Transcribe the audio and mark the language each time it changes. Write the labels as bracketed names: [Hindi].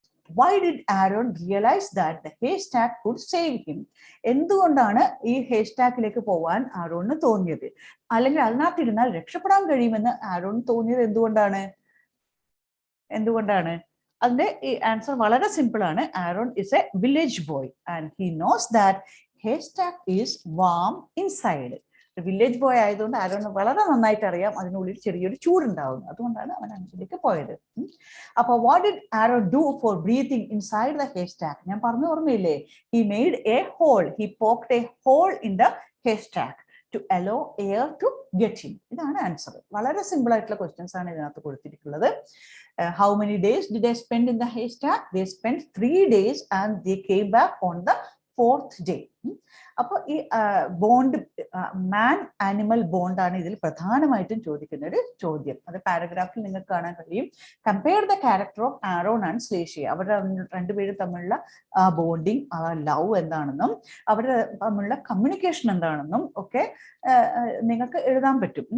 [English] Why did Aaron realize that the haystack could save him? [Malayalam] എന്തുകൊണ്ടാണ് ഈ ഹേസ്റ്റാക്കിലേക്ക് പോവാൻ ആരോണിന് തോന്നിയത്? അല്ലെങ്കിൽ അതിനകത്തിരുന്നാൽ രക്ഷപ്പെടാൻ കഴിയുമെന്ന് ആരോണിന് തോന്നിയത് എന്തുകൊണ്ടാണ്? അതിന്റെ ഈ ആൻസർ വളരെ സിമ്പിൾ ആണ്. [English] Aaron is a village boy and he knows that haystack is warm inside. [Malayalam] Village boy ആയതുകൊണ്ട് ആരോണ് വളരെ നന്നായിട്ട് അറിയാം അതിനുള്ളിൽ ചെറിയൊരു ചൂടുണ്ടാവുന്നു. അതുകൊണ്ടാണ് അവൻ അങ്ങോട്ടേക്ക് പോയത്. അപ്പൊ [English] What did Aaron do for breathing inside the haystack? [Malayalam] ഞാൻ പറഞ്ഞു ഓർമ്മയില്ലേ? [English] He made a hole. He poked a hole in the haystack to allow air to get in. [Malayalam] ഇതാണ് ആൻസർ. വളരെ സിമ്പിൾ ആയിട്ടുള്ള ക്വസ്റ്റ്യൻസ് ആണ് ഇതിനകത്ത് കൊടുത്തിരിക്കുന്നത്. [English] How many days did they spend in the haystack? They spent 3 days and they came back on the 4th day. [Malayalam] അപ്പോൾ ഈ bond, മാൻ animal ബോണ്ടാണ് ഇതിൽ പ്രധാനമായിട്ടും ചോദിക്കുന്ന ഒരു ചോദ്യം. അത് പാരഗ്രാഫിൽ നിങ്ങൾക്ക് കാണാൻ കഴിയും. [English] Compare the character of Aaron and Zlateh. [Malayalam] അവരുടെ രണ്ടുപേരും തമ്മിലുള്ള ബോണ്ടിങ്, ലവ് എന്താണെന്നും അവരുടെ തമ്മിലുള്ള കമ്മ്യൂണിക്കേഷൻ എന്താണെന്നും ഒക്കെ നിങ്ങൾക്ക് എഴുതാൻ പറ്റും.